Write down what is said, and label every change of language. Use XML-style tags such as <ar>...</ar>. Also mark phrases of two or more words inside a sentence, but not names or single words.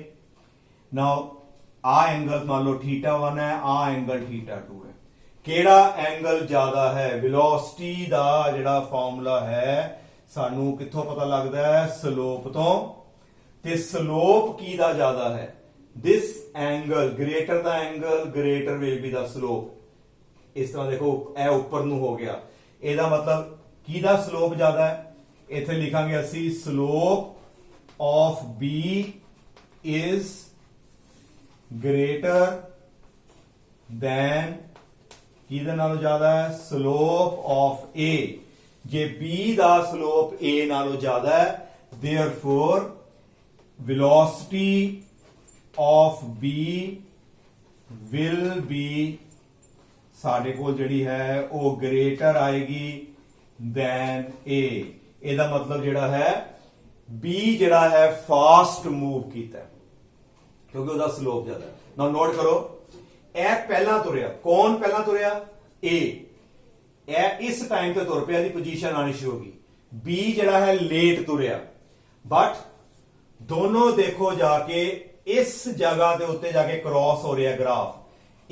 <pa>ਨਾਓ ਆ ਐਂਗਲ ਮੰਨ ਲਓ θ1 ਹੈ ਆ ਐਂਗਲ θ2 ਹੈ। ਕਿਹੜਾ ਐਂਗਲ ਜ਼ਿਆਦਾ ਹੈ ਵੈਲੋਸਿਟੀ ਦਾ ਜਿਹੜਾ ਫਾਰਮੂਲਾ ਹੈ ਸਾਨੂੰ ਕਿੱਥੋਂ ਪਤਾ ਲੱਗਦਾ ਹੈ ਸਲੋਪ ਤੋਂ ਤੇ ਸਲੋਪ ਕਿਹਦਾ ਜ਼ਿਆਦਾ ਹੈ</pa> <en>this angle greater the angle greater will be the slope।</en> <pa>ਇਸ ਤਰ੍ਹਾਂ ਦੇਖੋ ਇਹ ਉੱਪਰ ਨੂੰ ਹੋ ਗਿਆ ਇਹਦਾ ਮਤਲਬ ਕਿਹਦਾ ਸਲੋਪ ਜ਼ਿਆਦਾ ਹੈ ਇੱਥੇ ਲਿਖਾਂਗੇ ਅਸੀਂ</pa> <en>slope of B is greater than</en> <pa>ਕਿਹਦੇ ਨਾਲੋਂ ਜ਼ਿਆਦਾ ਹੈ</pa> <en>slope of A.</en> <pa>ਜੇ B ਦਾ ਸਲੋਪ A ਨਾਲੋਂ ਜ਼ਿਆਦਾ ਹੈ</pa> <en>therefore velocity of B will be</en> <pa>ਸਾਡੇ ਕੋਲ ਜਿਹੜੀ ਹੈ ਉਹ greater ਆਏਗੀ</pa> <en>than A.</en> <pa>ਇਹਦਾ मतलब ਜਿਹੜਾ ਹੈ B ਜਿਹੜਾ ਹੈ ਫਾਸਟ ਮੂਵ ਕੀਤਾ ਕਿਉਂਕਿ ਉਹਦਾ ਸਲੋਪ ਜ਼ਿਆਦਾ ਹੈ। ਨਾਓ ਨੋਟ ਕਰੋ, ਇਹ ਪਹਿਲਾਂ ਤੁਰਿਆ, ਕੌਣ ਪਹਿਲਾਂ ਤੁਰਿਆ? A। ਇਹ ਇਸ ਟਾਈਮ ਤੇ ਤੁਰ ਪਿਆ, ਦੀ ਪੋਜੀਸ਼ਨ ਆਣੀ ਸ਼ੁਰੂ ਹੋ ਗਈ। B ਜਿਹੜਾ ਹੈ ਲੇਟ ਤੁਰਿਆ, ਬਟ ਦੋਨੋਂ ਦੇਖੋ ਜਾ ਕੇ ਇਸ ਜਗ੍ਹਾ ਦੇ ਉੱਤੇ ਜਾ ਕੇ ਕ੍ਰਾਸ ਹੋ ਰਿਹਾ ਗ੍ਰਾਫ।</pa>